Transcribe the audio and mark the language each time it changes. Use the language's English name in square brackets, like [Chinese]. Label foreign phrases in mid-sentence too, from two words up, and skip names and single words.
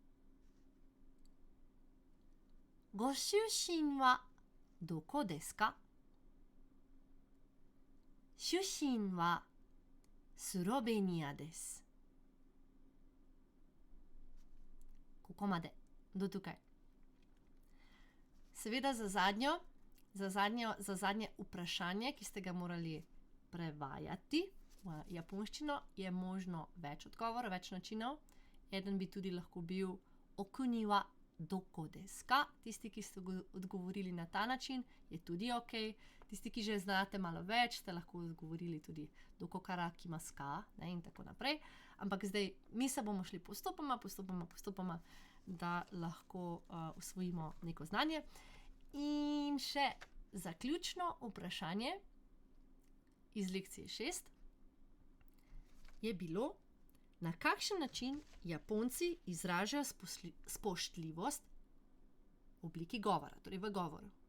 [Japanese] ご出身はどこですか？出身はスロベニアです。ここまで。 [Slovenian] Do tukaj. Seveda za zadnje vprašanje, ki ste ga morali prevajati v japonščino, je možno več odgovorov, več načinov. Eden bi tudi lahko bil [Japanese] お国はどこですか? [Slovenian] Tisti, ki ste odgovorili na ta način, je tudi okej. Tisti, ki že znate malo več, ste lahko odgovorili tudi [Japanese] どこから来ますか, [Slovenian] ne, in tako naprej. Ampak zdaj mi se bomo šli postopoma, da lahko usvojimo neko znanje. In še zaključno vprašanje iz lekcije 6 je bilo: na kakšen način Japonci izražajo spoštljivost v obliki govora, torej v govoru?